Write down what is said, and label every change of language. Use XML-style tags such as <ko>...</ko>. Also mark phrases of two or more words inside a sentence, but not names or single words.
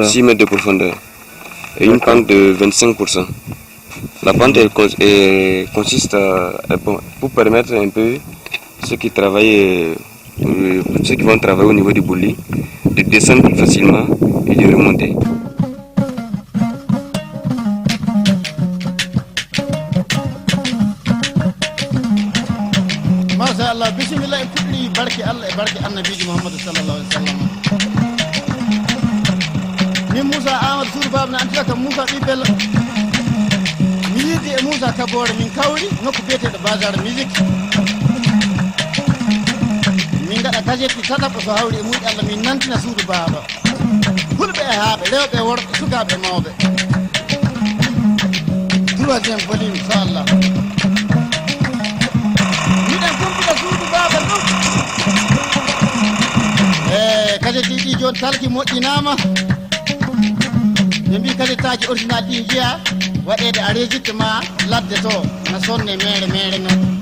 <fr>6 mètres de profondeur. Et une pente de 25%. La pente elle consiste pour permettre un peu ceux qui travaillent, ceux qui vont travailler au niveau du bouli, de descendre plus facilement et de remonter.</fr> <ar>ما شاء الله، بسم الله,</ar> <ff>putri barki Allah e barki annabi Muhammad</ff> <ar>صلى الله عليه وسلم.</ar> <ff>Ni Musa Ahmad Surbab na antaka Musa ibel Alidi e Musa Kabore min kawri nokku biyeteɗo Bazar Music. Min gaɗa kajeti tataɓo so hawri e muɗi Allah min nantina suudu baaba. Fulɓe e haaɓe, rewɓe e worɓe, sukaaɓe e mawɓe.</ff> <fr>Troisième volume, inchallah.</fr> <ff>Miɗen kumpita suudu baaba ɗum. Kajeti ɗi joni talki moƴƴinama. Ɓe mbi kajetaji original ɗi jiya waɗede enregistrement ladde to na sonne mere noon.</ff>